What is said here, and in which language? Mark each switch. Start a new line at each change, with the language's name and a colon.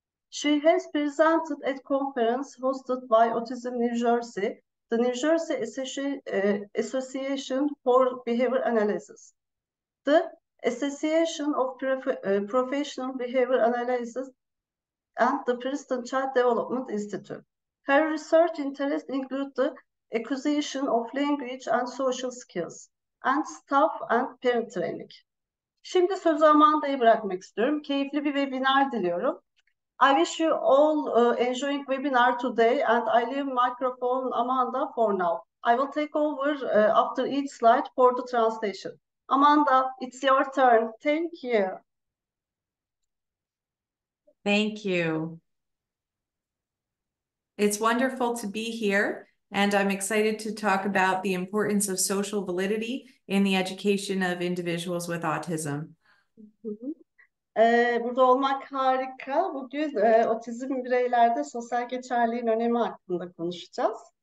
English: She has presented at conference hosted by Autism New Jersey, the New Jersey Association for Behavior Analysis, the Association of Professional Behavior Analysis, and the Princeton Child Development Institute. Her research interests include the acquisition of language and social skills, and staff and parent training.
Turkish: Şimdi sözü Amanda'ya bırakmak istiyorum. Keyifli bir webinar diliyorum.
English: I wish you all enjoying webinar today, and I leave microphone Amanda for now. I will take over after each slide for the translation. Amanda, it's your turn. Thank you. Thank you. It's wonderful to be here, and I'm excited to talk about the importance of social validity in the education of individuals with autism.
Turkish: Burada olmak harika. Bugün otizm bireylerde sosyal geçerliğin önemi hakkında konuşacağız.